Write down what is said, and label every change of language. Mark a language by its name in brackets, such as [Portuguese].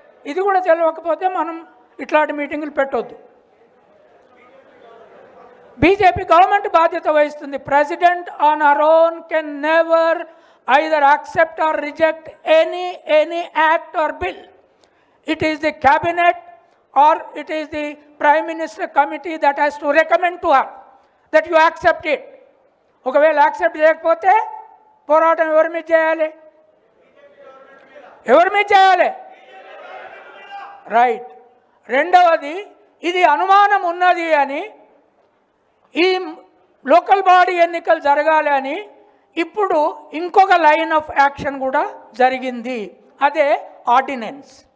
[Telugu] ఇది కూడా తెలియకపోతే మనం ఇట్లాంటి మీటింగులు పెట్టొద్దు. బీజేపీ గవర్నమెంట్ బాధ్యత వహిస్తుంది. [English] President on our own can never either accept or reject any act or bill. It is the cabinet or it is the Prime Minister committee that has to recommend to her that you accept it. [Telugu] ఒకవేళ accept చేయకపోతే పోరాటం ఎవరి మీద చేయాలి? ఎవరి మీద చేయాలి? Right. రెండవది, ఇది అనుమానం ఉన్నది అని, ఈ లోకల్ బాడీ ఎన్నికలు జరగాలి అని ఇప్పుడు ఇంకొక లైన్ ఆఫ్ యాక్షన్ కూడా జరిగింది, అదే ఆర్డినెన్స్.